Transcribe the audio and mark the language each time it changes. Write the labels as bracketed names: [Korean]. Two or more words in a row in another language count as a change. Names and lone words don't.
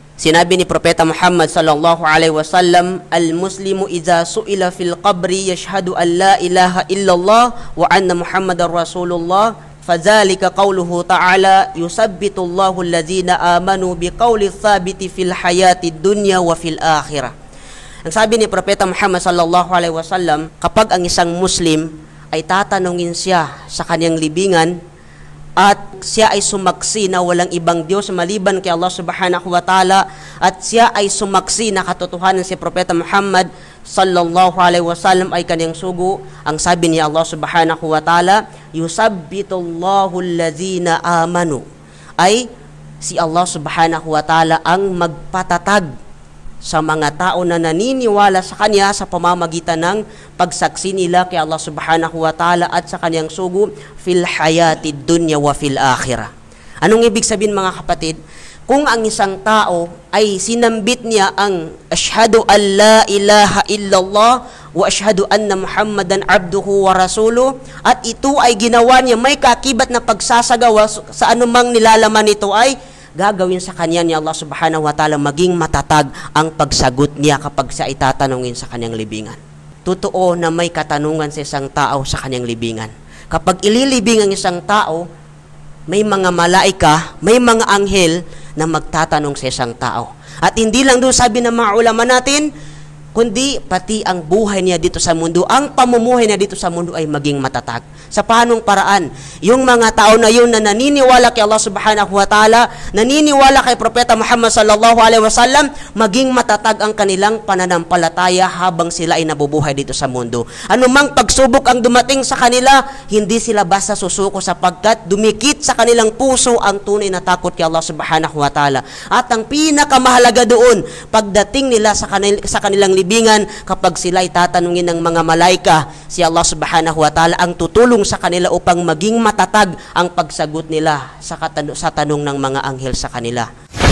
[Filipino] Sinabi ni Propeta Muhammad [Arabic] صلى الله عليه وسلم، "المسلم إذا سئل في القبر يشهد أن لا إله إلا الله وأن محمدا رسول الله، فذلك قوله تعالى، يثبت الله الذين آمنوا بالقول الثابت في الحياة الدنيا وفي الآخرة." [Filipino] Ang sabi ni Propeta Muhammad [Arabic] صلى الله عليه وسلم, [Filipino] kapag ang isang Muslim ay tatanungin siya sa kanyang libingan at siya ay sumaksi na walang ibang Diyos maliban kay Allah [Arabic] سبحانه وتعالى, [Filipino] at siya ay sumaksi na katotohanan si Propeta Muhammad [Arabic] صلى الله عليه وسلم [Filipino] ay kanyang sugo, ang sabi ni Allah [Arabic] سبحانه وتعالى, يثبت الله الذين آمنوا, [Filipino] ay si Allah [Arabic] سبحانه وتعالى [Filipino] ang magpatatag sa mga tao na naniniwala sa Kanya sa pamamagitan ng pagsaksi nila kay Allah [Arabic] سبحانه وتعالى [Filipino] at sa Kanyang sugo [Arabic] في الحياة الدنيا وفي الآخرة. [Filipino] Anong ibig sabihin, mga kapatid? Kung ang isang tao ay sinambit niya ang [Arabic] أشهد أن لا إله إلا الله وأشهد أن محمدا عبده ورسوله, [Filipino] at ito ay ginawa niya may kakibat na pagsasagawa sa anumang nilalaman nito, ay gagawin sa kanya ni Allah [Arabic] سبحانه وتعالى [Filipino] maging matatag ang pagsagot niya kapag siya itatanungin sa kanyang libingan. Totoo na may katanungan sa isang tao sa kanyang libingan. Kapag ililibing ang isang tao, may mga malaika, may mga anghel na magtatanong sa isang tao. At hindi lang doon sabi ng mga ulama natin, kundi pati ang buhay niya dito sa mundo, ang pamumuhay niya dito sa mundo ay maging matatag. Sa paanong paraan? Yung mga tao na yun na naniniwala kay Allah [Arabic] سبحانه وتعالى, [Filipino] naniniwala kay Propeta Muhammad [Arabic] صلى الله عليه وسلم, [Filipino] maging matatag ang kanilang pananampalataya habang sila ay nabubuhay dito sa mundo. Anumang pagsubok ang dumating sa kanila, hindi sila basta susuko, sapagkat dumikit sa kanilang puso ang tunay na takot kay Allah [Arabic] سبحانه وتعالى. [Filipino] At ang pinakamahalaga doon, pagdating nila sa kanilang libingan, kapag sila ay tatanungin ng mga malaika, si Allah [Arabic] سبحانه وتعالى [Filipino] ang tutulong sa kanila upang maging matatag ang pagsagot nila sa tanong ng mga anghel sa kanila.